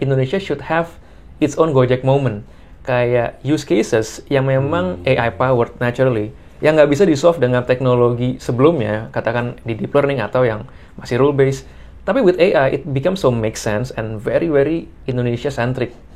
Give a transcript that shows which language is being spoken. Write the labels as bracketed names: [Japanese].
[English] Indonesia should have its own Gojek moment. [Indonesian] Kayak [English] use cases [Indonesian] yang memang [English] AI powered naturally, [Indonesian] yang nggak bisa di-solve dengan teknologi sebelumnya, katakan di [English] deep learning [Indonesian] atau yang masih [English] rule based. [Indonesian] Tapi [English] with AI, it becomes so make sense and very, very Indonesia-centric.